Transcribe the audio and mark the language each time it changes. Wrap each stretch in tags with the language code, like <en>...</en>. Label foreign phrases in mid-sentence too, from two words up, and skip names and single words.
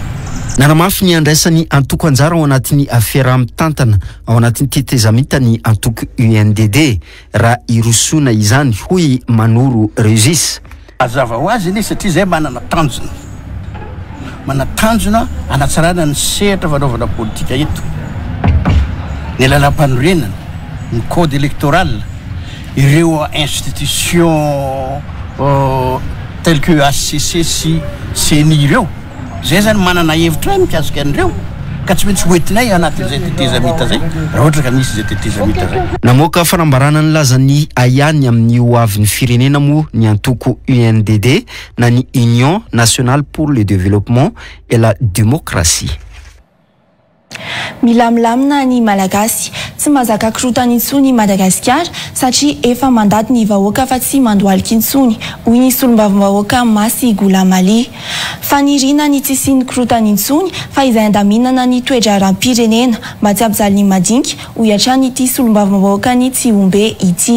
<mg>Nanamafy ny andraisan'ny antoko anjara ao anatin'ny fiaraha-mitantana ao anatin'ny tetezamita ny antoko UNDD raha irosoana izany hoy Mano Régis. Mazava ho azy anie satria zay manana tanjona anatsarana ny sehatra fanaovana politika eto ny lalam-panorenana ny</mg> <fr>code électoral</fr> <mg>ireo institution</mg> <fr>tel que</fr> <mg>HCC sy CENI ireo zay zany manana hevitra mikasika an'ireo ka tsy maintsy hoentinay anatin'izay tetezamita zay raha ohatra ka nisy zay tetezamita zay. Namoaka fanambarana ny lazany ayany amin'ny hoavin'ny firenena moa ny antoko UNDD na ny Union nationale pour le développement et la démocratie. Milamlamina ny malagasy tsy mazaka korotana intsony Madagasikara satria efa mandady ny vahoaka fa tsy mandoalika intsony hoy ny solombavambahoaka Masy Golamali. Fanirina ny tsisiny korotana intsony fa izay andaminana ny toe-draram-pirenena mba tsy hampijaly ny madinika hoy hatrany ity solombavambahoaka ny Tsiombe ity.</mg>